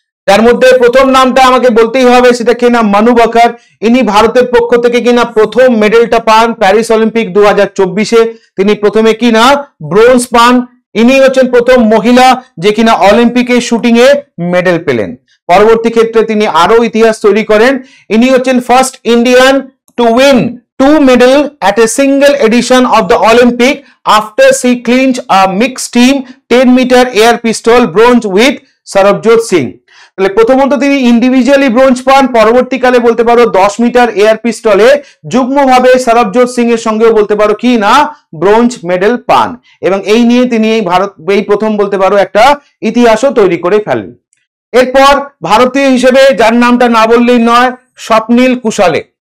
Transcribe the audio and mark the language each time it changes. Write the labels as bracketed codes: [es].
[bn] যার মধ্যে প্রথম নামটা আমাকে বলতেই হবে, সেটা কিনা মানু বাকার। ইনি ভারতের পক্ষ থেকে কিনা প্রথম মেডেলটা পান প্যারিস অলিম্পিক 2024-এ। তিনি প্রথমে কিনা ব্রোঞ্জ পান। ইনি হচ্ছেন প্রথম মহিলা যে কিনা অলিম্পিকে শুটিং এ মেডেল পেলেন। পরবর্তী ক্ষেত্রে তিনি আরো ইতিহাস তৈরি করেন। ইনি হচ্ছেন [en] First Indian to win 2 medal at a single edition of the Olympic after she clinched a mixed team 10-meter air pistol bronze with Sarabjot Singh। [bn] তাহলে প্রথমত তিনি ইন্ডিভিজুয়ালি ব্রোঞ্জ পান, পরবর্তীকালে বলতে পারো 10 মিটার এয়ার পিস্তলে যুগ্মভাবে সরবজোত সিং এর সঙ্গেও বলতে পারো কি না ব্রোঞ্জ মেডেল পান, এবং এই নিয়ে তিনি এই প্রথম বলতে পারো একটা ইতিহাসও তৈরি করে ফেলেন। এরপর ভারতীয় হিসেবে যার নামটা না বললেই নয়, স্বপ্নীল কুশালে।